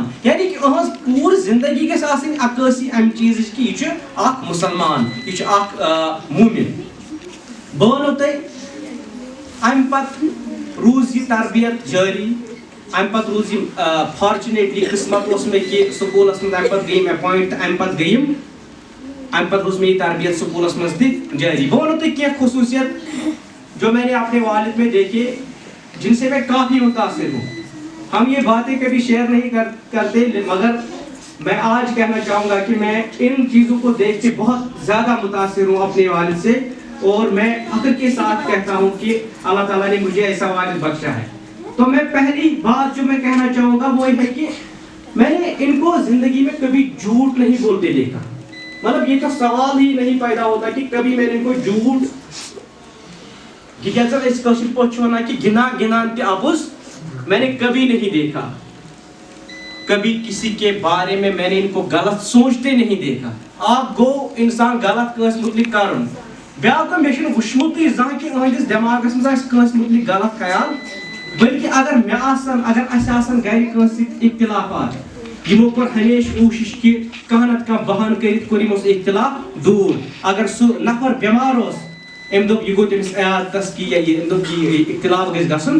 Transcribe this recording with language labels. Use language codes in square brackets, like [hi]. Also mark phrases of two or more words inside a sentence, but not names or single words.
[ks] یعنی کہ أہٕنٛز پوٗرٕ زندگی گژھِ آسٕنۍ عکٲسی امہِ چیٖزٕچ کہ یہِ چھُ اکھ مُسلمان یہِ چھُ اکھ موٗمِن بہٕ ونو تۄہہِ امہِ پتہٕ روٗز یہِ تربیت جٲری امہِ پتہٕ روٗز یِم فارچُنیٹلی قٕسمت اوس مےٚ کہِ سکوٗلس منٛز امہِ پتہٕ گٔے یِم اٮ۪پوینٹ تہٕ امہِ پتہٕ گٔے یِم امہِ پتہٕ روٗز مےٚ یہِ تربیت سکوٗلس منٛز تہِ جٲری بہٕ ونو تۄہہِ کینٛہہ خصوٗصیت [ur] جو میں نے اپنے والد میں دیکھے جن سے میں کافی متاثر ہوں ہم یہ باتیں کبھی شیئر نہیں کرتے مگر میں آج کہنا چاہوں گا کہ میں ان چیزوں کو دیکھ کے بہت زیادہ متاثر ہوں اپنے والد سے اور میں فخر کے ساتھ کہتا ہوں کہ اللہ تعالیٰ نے مجھے ایسا والد بخشا ہے تو میں پہلی بات جو میں کہنا چاہوں گا وہ یہ ہے کہ میں نے ان کو زندگی میں کبھی جھوٹ نہیں بولتے دیکھا مطلب یہ تو سوال ہی نہیں پیدا ہوتا کہ کبھی میں نے ان کو جھوٹ [ks] گنان تہ ابز [ur] میں نے کبھی نہیں دیکھا کبھی کسی کے بارے میں نے ان کو غلط سوچتے نہیں دیکھا [ks] آپ گو انسان غلط کٲنٛسہِ متعلق کرُن بیاکھ مےٚ چھُنہٕ وٕچھمُتٕے زانٛہہ کہِ أہٕنٛدِس دٮ۪ماغس منٛز آسہِ کٲنٛسہِ متعلق غلط خیال بلکہ اگر اَسہِ آسن گرِ کٲنٛسہِ سۭتۍ اختلافات یِمو کوٚر ہمیشہِ کوٗشِش کہِ کانٛہہ نتہٕ کانٛہہ بہانہٕ کٔرِتھ کوٚر یِمو سُہ اختلاف دوٗر اگر سُہ نفر بٮ۪مار اوس أمۍ دوٚپ یہِ گوٚو تٔمِس عیادتس کہِ یا أمۍ دوٚپ یہِ اختلاف گژھِ گژھُن